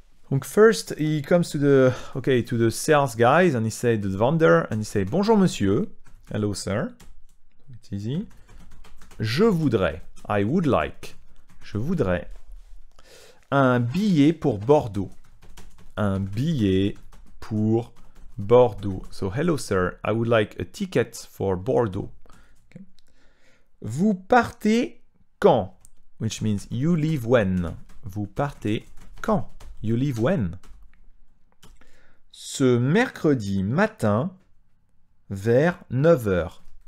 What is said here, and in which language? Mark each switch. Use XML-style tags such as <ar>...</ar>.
<en>Donc first, he comes to the sales guys and he said to the vendor and he said bonjour monsieur. Hello sir. It's easy. Je voudrais, I would like.</en> <fr>Je voudrais un billet pour Bordeaux. Un billet pour Bordeaux.</fr> <en>So hello sir, I would like a ticket for Bordeaux. Okay. Vous partez quand? Which means you leave when.</en> <fr>Vous partez quand? You leave when? Ce mercredi matin vers 9 h.</fr>